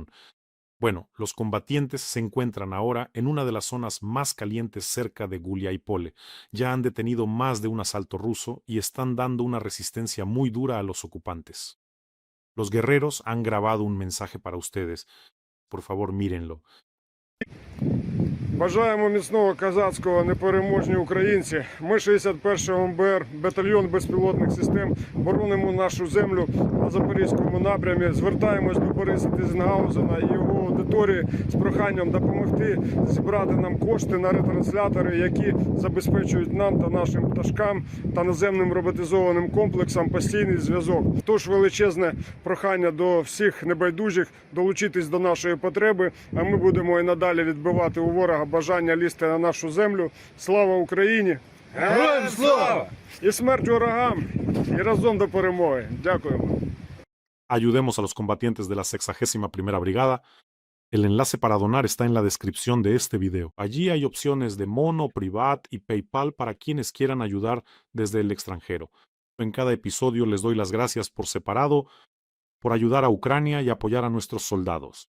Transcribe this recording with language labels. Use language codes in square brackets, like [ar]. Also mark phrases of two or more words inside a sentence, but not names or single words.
[es] Bueno, los combatientes se encuentran ahora en una de las zonas más calientes cerca de Guliaipole. Ya han detenido más de un asalto ruso y están dando una resistencia muy dura a los ocupantes. Los guerreros han grabado un mensaje para ustedes. Por favor, mírenlo. [uk] Бажаємо міцного козацького, непереможні українці. Ми 61-го МБР, батальйон безпілотних систем, боронимо нашу землю на Запорізькому напрямі. Звертаємось до Бориса Тізенгаузена і його аудиторії з проханням допомогти зібрати нам кошти на ретранслятори, які забезпечують нам та нашим пташкам та наземним роботизованим комплексам постійний зв'язок. Тож величезне прохання до всіх небайдужих долучитись до нашої потреби, а ми будемо і надалі відбивати у ворога бажання лізти на нашу землю. Слава Україні! Героям слава! І смерть ворогам! І разом до перемоги! Дякуємо! [es] Ayudemos a los combatientes de la 61ª Brigada. El enlace para donar está en la descripción de este video. Allí hay opciones de Mono, Privat y PayPal para quienes quieran ayudar desde el extranjero. En cada episodio les doy las gracias por separado, por ayudar a Ucrania y apoyar a nuestros soldados.